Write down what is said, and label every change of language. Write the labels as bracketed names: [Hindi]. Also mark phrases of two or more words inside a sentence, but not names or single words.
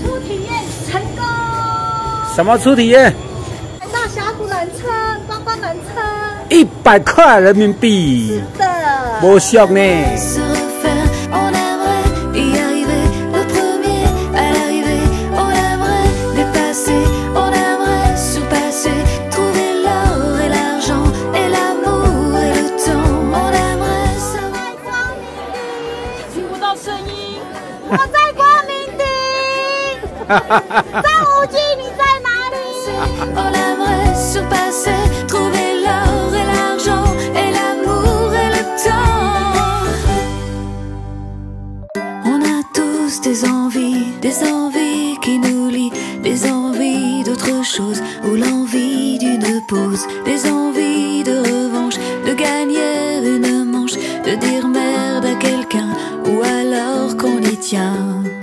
[Chinese] 初体验成功，什么初体验来到峡谷缆车、观光缆车。？100块人民币，的。不俗呢。 [French] Se refaire, on aimerait y arriver, le premier à l'arrivée, on aimerait dépasser, on aimerait surpasser, trouver l'or et l'argent et l'amour et le temps, on aimerait savoir. [Chinese] 听不到声音，我在光明顶。张无忌，你在哪里？ [French] On aimerait surpasser, trouver l'or et l'argent et l'amour et le temps. On a tous des envies qui nous lient, des envies d'autre chose, ou l'envie d'une pause, des envies de revanche, de gagner une manche, de dire merde à quelqu'un, ou alors qu'on y tient.